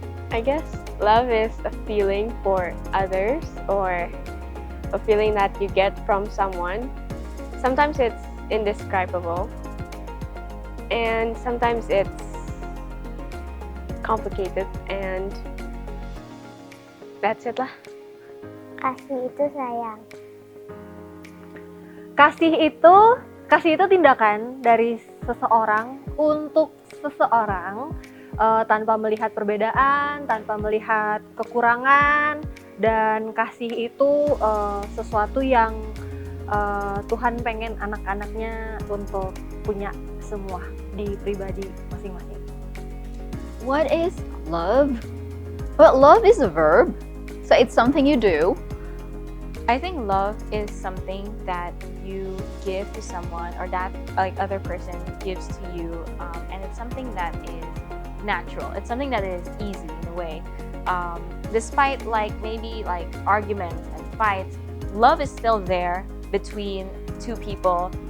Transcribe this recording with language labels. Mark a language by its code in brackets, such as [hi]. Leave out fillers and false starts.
[en] I guess love is a feeling for others, or a feeling that you get from someone. Sometimes it's indescribable, and sometimes it's complicated, and that's it lah. [id] Kasih itu sayang. Kasih itu tindakan dari seseorang untuk seseorang, tanpa melihat perbedaan, tanpa melihat kekurangan, dan kasih itu sesuatu yang Tuhan pengen anak-anaknya untuk punya semua di pribadi masing-masing. [en] What is love? Well, love is a verb, so it's something you do. I think love is something that you give to someone, or that like other person gives to you, and it's something that is natural. It's something that is easy in a way. Despite like maybe like arguments and fights, love is still there between two people.